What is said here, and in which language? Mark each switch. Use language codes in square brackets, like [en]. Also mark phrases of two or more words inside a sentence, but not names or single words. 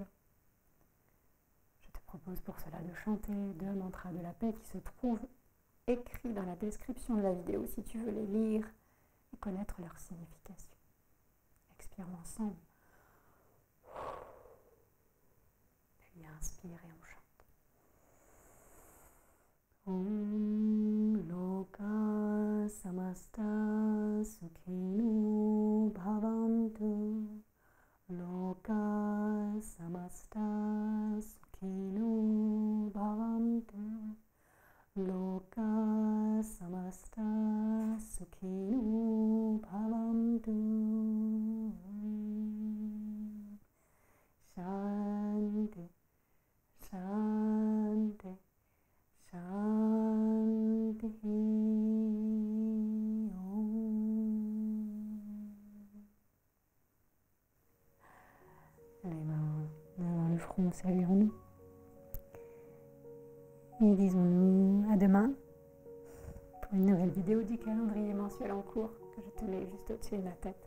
[fr] Je te propose pour cela de chanter 2 mantras de la paix qui se trouvent écrits dans la description de la vidéo si tu veux les lire et connaître leur signification. Expirons ensemble. Puis inspire et on chante. [sa] Om Loka Samasta Sukhino Bhavantu. Loka Samasta Sukhino Bhavantu. Loka Samasta Sukhino Bhavantu. Shanti, Shanti, Shanti. [fr] Les mains devant le front, saluons-nous. Et disons-nous à demain pour une nouvelle vidéo du calendrier mensuel en cours que je te mets juste au-dessus de ma tête.